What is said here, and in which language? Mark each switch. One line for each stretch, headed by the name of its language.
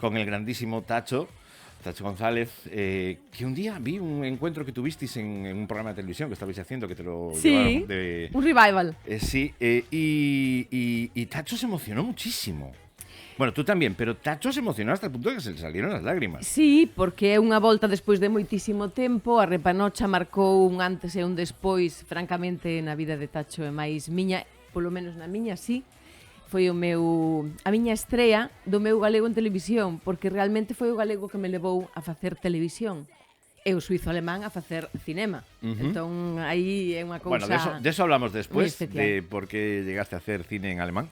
Spanish: con el grandísimo Tacho González, que un día vi un encuentro que tuvisteis en un programa de televisión que estabais haciendo, que te lo sí, llevaron de... un revival. Sí, y Tacho se emocionó muchísimo. Bueno, tú también, pero Tacho se emocionó hasta el punto de que se le salieron las lágrimas.
Galician: Sí, porque é unha volta despois de moitísimo tempo, a Repanocha marcou un antes e un despois, francamente, na vida de Tacho e máis miña, polo menos na miña, sí. Foi a miña estrea do meu galego en televisión, porque realmente foi o galego que me levou a facer televisión e o suizo-alemán a facer cinema. Entón, aí é unha cousa...
Spanish: Bueno, de eso hablamos después,
Galician: especial.
Spanish: de por qué llegaste a hacer cine en alemán.